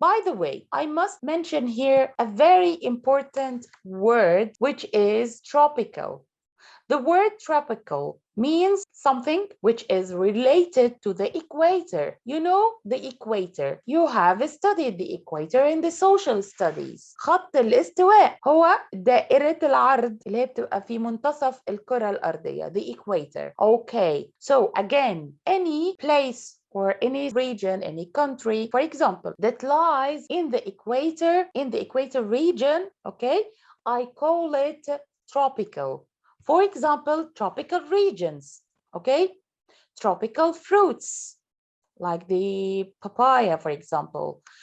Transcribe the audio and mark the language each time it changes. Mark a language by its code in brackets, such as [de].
[en] By the way, I must mention here a very important word, which is tropical. The word tropical means something which is related to the equator. You know the equator. You have studied the equator in the social studies. [ar] خط الاستواء هو دائرة العرض اللي هي بتبقى في منتصف الكرة الأرضية. [en] The equator. Okay. So again, any place or any region, any country, for example, that lies in the equator region, okay, I call it tropical. For example, tropical regions, okay? Tropical fruits, like the papaya, for example.